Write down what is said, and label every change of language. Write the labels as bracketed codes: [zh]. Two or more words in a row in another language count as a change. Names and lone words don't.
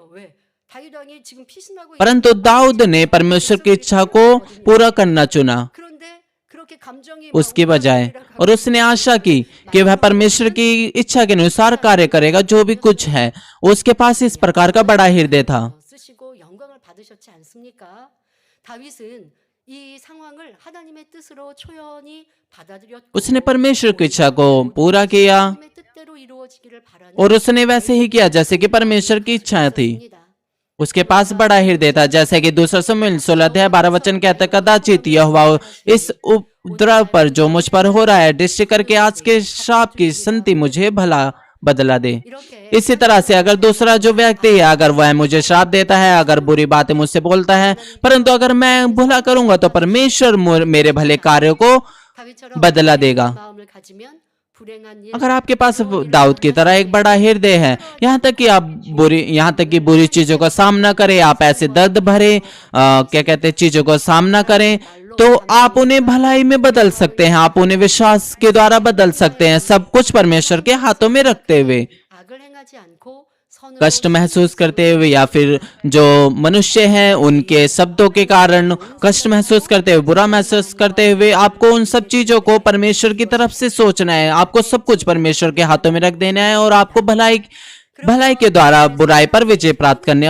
[hi] परंतु दाऊद ने परमेश्वर की इच्छा को पूरा करना चुना उसकी बजाय, और उसने आशा की कि वह परमेश्वर की इच्छा के अनुसार कार्य करेगा जो भी कुछ है। उसके पास इस प्रकार का बड़ा हृदय था। [ko] 쓰시고 영광을 받으셨지 않습니까? 다윗은 이 상황을 하나님의 뜻으로 초연히 받아들였고 [hi] उसने परमेश्वर की इच्छा को पूरा किया [ko] 하나님의 뜻대로 이루어지기를 바라는 [hi] और उसने वैसे ही किया जैसे कि परमेश्वर की इच्छा थी। उसके पास बड़ा हृदय था, जैसे कि दूसरा शमूएल 16:12 कहता, कदाचित यहोवा इस उपद्रव पर जो मुझ पर हो रहा है दृष्टि करके आज के श्राप की संति मुझे भला बदला दे। इसी तरह से अगर दूसरा जो व्यक्ति है अगर वह मुझे श्राप देता है, अगर बुरी बातें मुझसे बोलता है, परंतु अगर मैं भला करूंगा तो परमेश्वर मेरे भले कार्यों को [ko] 다윗처럼 [hi] बदला देगा। [ko] 마음을 가지면 불행한 일 [hi] अगर आपके पास दाऊद की तरह एक बड़ा हृदय है, यहाँ तक कि बुरी चीजों का सामना करें, आप ऐसे दर्द भरे क्या कहते हैं चीजों का सामना करें तो आप उन्हें भलाई में बदल सकते हैं, आप उन्हें विश्वास के द्वारा बदल सकते हैं, सब कुछ परमेश्वर के हाथों में रखते हुए। [ko] 악을 행하지 않고 선으로 [hi] कष्ट महसूस करते हुए या फिर जो मनुष्य हैं उनके शब्दों के कारण कष्ट महसूस करते हुए, बुरा महसूस करते हुए, आपको उन सब चीजों को परमेश्वर की तरफ से सोचना है। आपको सब कुछ परमेश्वर के हाथों में रख देना है और आपको भलाई के द्वारा बुराई पर विजय प्राप्त करने है।